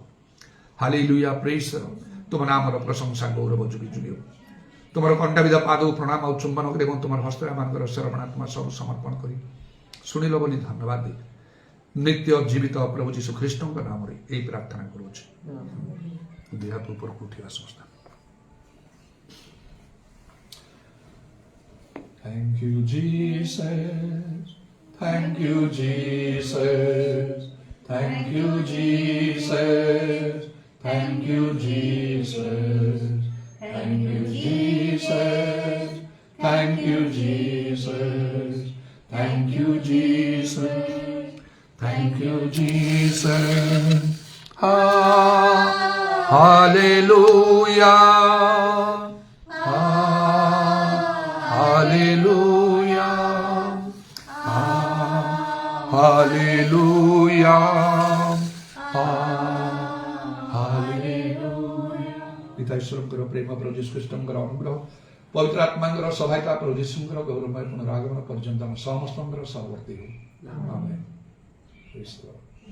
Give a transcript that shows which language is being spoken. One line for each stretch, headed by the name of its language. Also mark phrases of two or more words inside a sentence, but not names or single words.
Odia: ହାଲେଲୁୟା,
English: praise the Lord.
Odia: ତୁମ ନାମର ପ୍ରଶଂସା ଗୌରବ ଯୁଗି ଯୁଗି ହଉ। ତୁମର କଣ୍ଟାବିଧ ପାଦକୁ ପ୍ରଣାମ ଆଉ ଚୁମ୍ବନ କରି ଏବଂ ତୁମର ହସ୍ତରେ ଆମମାନଙ୍କର ଶରଣାତ୍ମା ସବୁ ସମର୍ପଣ କରି ଶୁଣିଲ ବୋଲି ଧନ୍ୟବାଦ ଦେଇ ନିତ୍ୟ ଜୀବିତ ପ୍ରଭୁ ଯୀଶୁ ଖ୍ରୀଷ୍ଟଙ୍କ ନାମରେ ଏହି ପ୍ରାର୍ଥନା କରୁଅଛି। ଦୁଇ ହାତ ଉପରକୁ ଉଠିବା ସଂସ୍ଥା।
English: Thank you, Jesus. Thank you, Jesus. Thank you, Jesus. Thank you, Jesus. Thank you, Jesus. Thank you, Jesus. Thank you, Jesus. Thank you, Jesus. Hallelujah. Hallelujah. Hallelujah.
Odia: ପିତା ଈଶ୍ୱରଙ୍କର ପ୍ରେମ, ପ୍ରଭୁ ଯୀଶୁ ଖ୍ରୀଷ୍ଟଙ୍କର ଅନୁଗ୍ରହ, ପବିତ୍ର ଆତ୍ମାଙ୍କର ସହାୟତା, ପ୍ରଭୁ ଯୀଶୁଙ୍କର ଗୌରବମୟ ପୁନରାଗମନ ପର୍ଯ୍ୟନ୍ତ ଆମ ସମସ୍ତଙ୍କର ସହବର୍ତ୍ତୀ ହେଉ। ଆମେନ୍।